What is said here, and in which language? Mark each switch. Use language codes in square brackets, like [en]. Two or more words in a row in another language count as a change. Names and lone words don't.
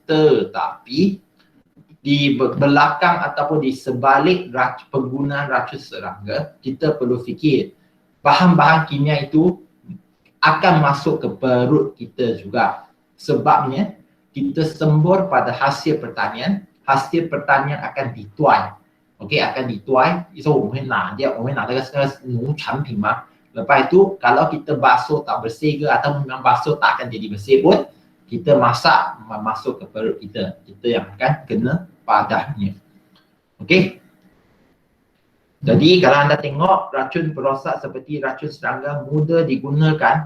[ms] Tetapi di belakang ataupun di sebalik penggunaan racun serangga, kita perlu fikir bahan-bahan kimia itu akan masuk ke perut kita juga. Sebabnya kita sembur pada hasil pertanian akan dituai. Okey, akan dituai. So, [zh] 我们拿那个农产品嘛. [ms] Lepas itu, kalau kita basuh tak bersih ke atau memang basuh tak akan jadi bersih pun, kita masak masuk ke perut kita. Kita yang akan kena padahnya. Okey. Jadi kalau anda tengok racun perosak seperti racun serangga mudah digunakan.